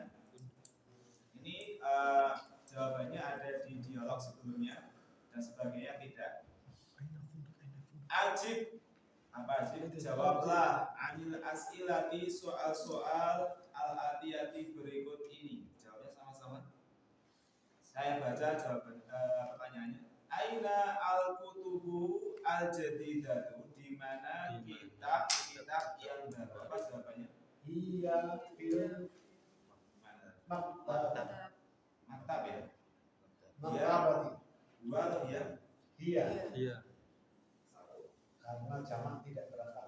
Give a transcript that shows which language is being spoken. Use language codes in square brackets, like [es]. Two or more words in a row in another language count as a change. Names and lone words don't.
[id] Ini jawabannya ada di dialog sebelumnya dan sebagainya tidak. [ar] Ajib apa ajib? [id] Jawablah [ar] عن الأسئلة [id] soal-soal al-atiyati berikut ini. Jawabnya sama-sama. Saya baca jawaban pertanyaannya. [ar] أين الكتب الجديدة, [id] di mana kitab-kitab yang baru? Apa jawabannya? Iya fil Mana? [ar] maktab. Maktab ya. Maktabati. [id] Dua atau iya? Iya. Iya. Karena jamak tidak berakal.